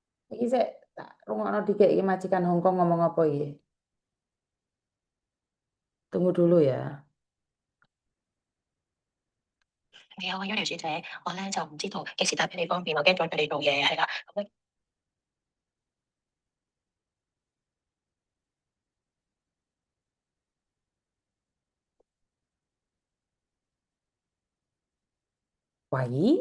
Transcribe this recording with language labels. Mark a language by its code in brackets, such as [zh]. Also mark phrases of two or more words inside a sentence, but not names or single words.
[jv] Iki saya tak rungokno dikit iki majikan Hongkong ngomong apa iki? [id] Tunggu dulu ya. [yue] 你好啊，Yoyo 小姐，我咧就唔知道幾時打俾你方便，我驚阻住你做嘢，係啦。咁喂，